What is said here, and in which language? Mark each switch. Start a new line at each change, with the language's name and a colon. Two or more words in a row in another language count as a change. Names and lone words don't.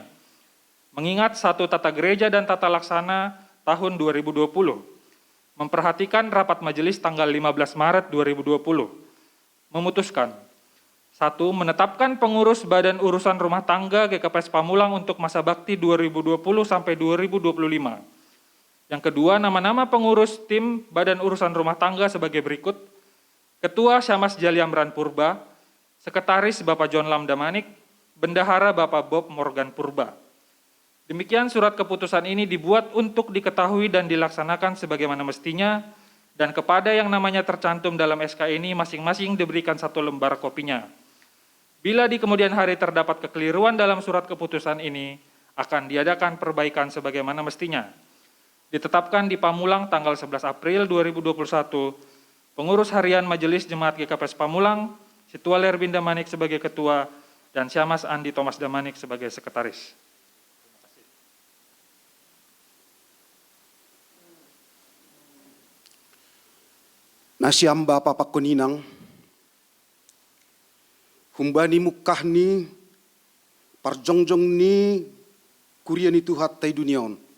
Indonesian: Mengingat satu tata gereja dan tata laksana tahun 2020, memperhatikan rapat majelis tanggal 15 Maret 2020, memutuskan 1. Menetapkan pengurus Badan Urusan Rumah Tangga GKPS Pamulang untuk masa bakti 2020 sampai 2025. Yang kedua, nama-nama pengurus tim Badan Urusan Rumah Tangga sebagai berikut. Ketua Syamas Jaliamran Purba, Sekretaris Bapak John Lam Damanik, Bendahara Bapak Bob Morgan Purba. Demikian surat keputusan ini dibuat untuk diketahui dan dilaksanakan sebagaimana mestinya, dan kepada yang namanya tercantum dalam SK ini masing-masing diberikan 1 lembar kopinya. Bila di kemudian hari terdapat kekeliruan dalam surat keputusan ini, akan diadakan perbaikan sebagaimana mestinya. Ditetapkan di Pamulang tanggal 11 April 2021, Pengurus Harian Majelis Jemaat GKPS Pamulang, Situa Lerbin Damanik sebagai Ketua, dan Syamas Andi Thomas Damanik sebagai Sekretaris.
Batak Simalungun: Nasiam Bapa Pakuninang, humbani mukah ni, parjongjong ni, kurian itu hatai duniaon.